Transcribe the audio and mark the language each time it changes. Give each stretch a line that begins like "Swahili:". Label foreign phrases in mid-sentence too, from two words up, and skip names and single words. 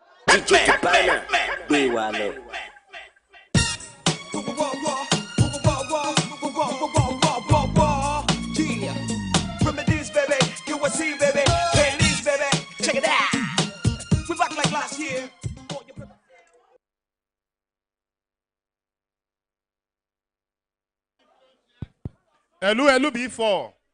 English: DJ Cabana,
Yoruba: gbé wa lọ.
English: Remedies, baby. QSC, baby. Ladies, baby. Check it out. We back like last year. Hello, B4.